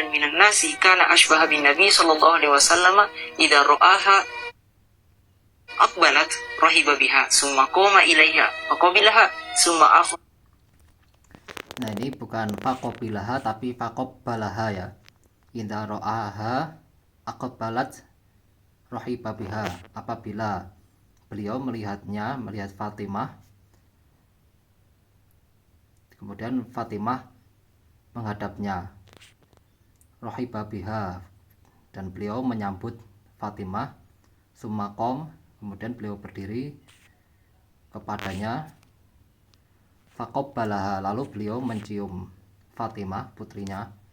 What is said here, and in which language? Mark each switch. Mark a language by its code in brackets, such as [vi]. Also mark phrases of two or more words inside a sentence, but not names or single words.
[ar] من الناس كان أشبه بالنبي صلى الله عليه وسلم إذا رآها أقبلت رحب بها ثم قام إليها فقبلها ثم أخ. [id] Nah, ini bukan faqabilaha tapi faqabbalaha ya. [ar] إذا رآها أقبلت رحب بها, [id] apabila beliau melihatnya, melihat Fatimah, kemudian Fatimah menghadapnya, [ar] رحب بها, [id] dan beliau menyambut Fatimah, summakom, kemudian beliau berdiri kepadanya, faqabbalaha, lalu beliau mencium Fatimah putrinya.